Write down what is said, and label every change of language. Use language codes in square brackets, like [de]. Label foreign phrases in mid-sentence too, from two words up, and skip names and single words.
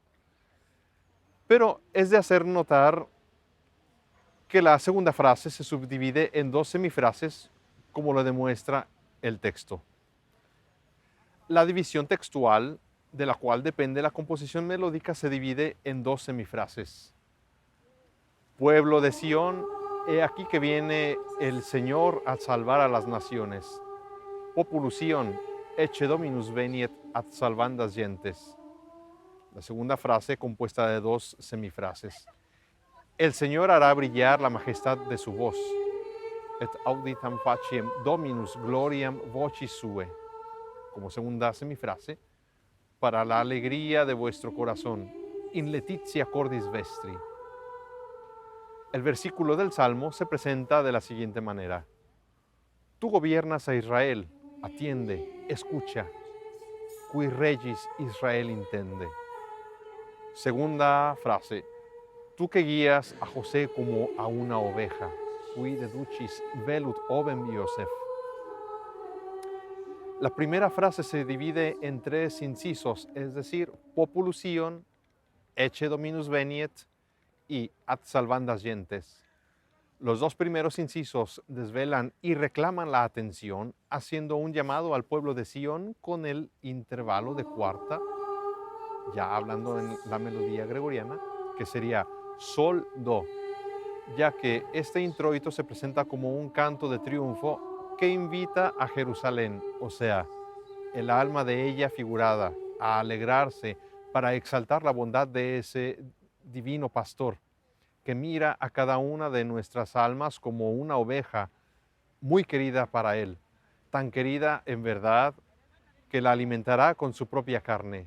[es] Pero es de hacer notar que la segunda frase se subdivide en dos semifrases, como lo demuestra el texto. La división textual, de la cual depende la composición melódica, se divide en dos semifrases. Pueblo de Sión, he aquí que viene el Señor a salvar a las naciones. [la] Populus Sion, ecce Dominus veniet ad salvandas gentes. [es] La segunda frase compuesta de dos semifrases. El Señor hará brillar la majestad de su voz. [la] Et auditam faciem Dominus gloriam vocis sue. [es] Como segunda semifrase, para la alegría de vuestro corazón. [la] In letitia cordis vestri. [es] El versículo del Salmo se presenta de la siguiente manera. Tú gobiernas a Israel, atiende, escucha. [la] Qui regis Israel intende. [es] Segunda frase. Tú que guías a José como a una oveja. [la] Qui deducis velut ovem Iosef. [es] La primera frase se divide en tres incisos, es decir, [la] Populus Sion, ecce Dominus veniet y ad salvandas gentes. [es] Los dos primeros incisos desvelan y reclaman la atención, haciendo un llamado al pueblo de Sion con el intervalo de cuarta, ya hablando en la melodía gregoriana, que sería sol, do, ya que este introito se presenta como un canto de triunfo que invita a Jerusalén, o sea, el alma de ella figurada, a alegrarse para exaltar la bondad de ese divino pastor, que mira a cada una de nuestras almas como una oveja muy querida para Él, tan querida en verdad que la alimentará con su propia carne.